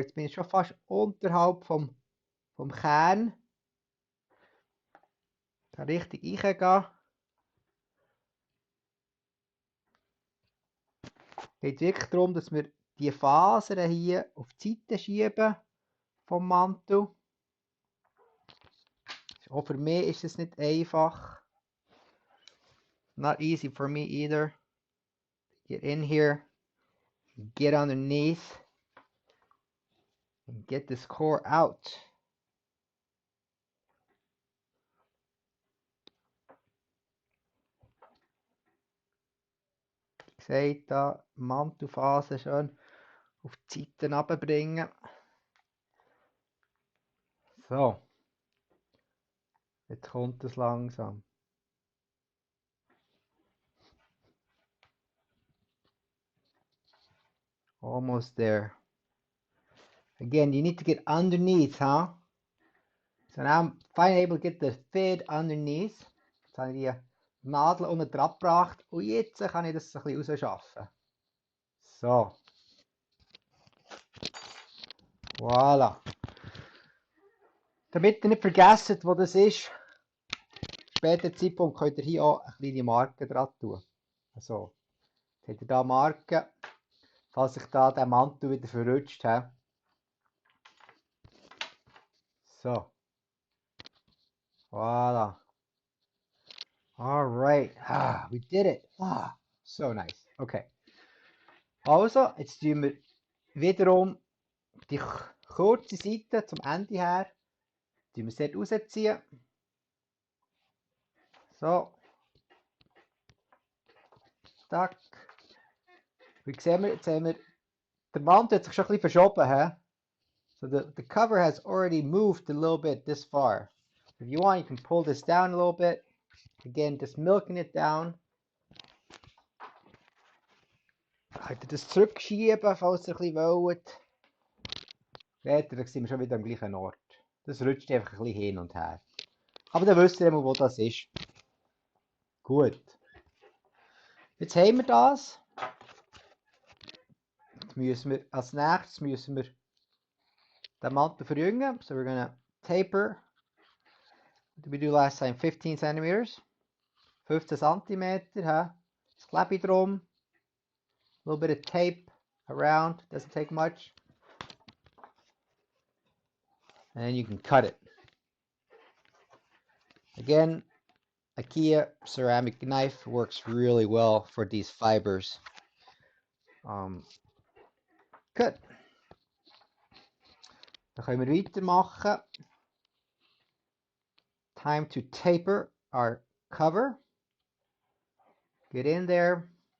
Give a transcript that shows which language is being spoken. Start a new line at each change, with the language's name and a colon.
German: Jetzt bin ich schon fast unterhalb vom Kern. Da richtig reingehen. Es geht wirklich darum, dass wir die Fasern hier auf die Seite schieben vom Mantel. Auch für mich ist es nicht einfach.
English: Not easy for me either. Get in here, get underneath, and get this core out.
German: Seht da, Mantelfaser schön auf die Seiten runterbringen. So. Jetzt kommt es langsam.
English: Almost there. Again, you need to get underneath, huh? So now I'm finally able to get the thread underneath.
German: Jetzt habe ich die Nadel unten dran gebracht und jetzt kann ich das ein bisschen rausschaffen. So. Voilà. Damit ihr nicht vergesst, wo das ist, später Zeitpunkt könnt ihr hier auch eine kleine Marke dran tun. Also, jetzt habt ihr hier Marken, falls sich da der Mantel wieder verrutscht hat. So. Voilà. Alright.
English: Ah, we did it. Ah, so nice. Okay.
German: Also, jetzt tun wir wiederum die kurze Seite zum Ende her. Tun wir es dort rausziehen. So. Tack. Wie sehen wir, jetzt haben wir, der Mantel hat sich schon ein bisschen verschoben. He?
English: So the cover has already moved a little bit this far. If you want, you can pull this down a little bit. Again, just milking it down.
German: Könnt ihr das zurückschieben, falls ihr ein bisschen wollt. Später sind wir schon wieder am gleichen Ort. Das rutscht einfach ein bisschen hin und her. Aber dann wisst ihr immer, wo das ist. Gut. Jetzt haben wir das. Jetzt müssen wir, als nächstes müssen wir den Mantel verjüngen.
English: So we're gonna taper. What did we do last time? 15 centimeters. 15 centimeter. Huh?
German: Das Klebe drum.
English: A little bit of tape around. Doesn't take much. And then you can cut it. Again, IKEA ceramic knife works really well for these fibers. Good.
German: Dann können wir weitermachen.
English: Time to taper our cover. Get in there.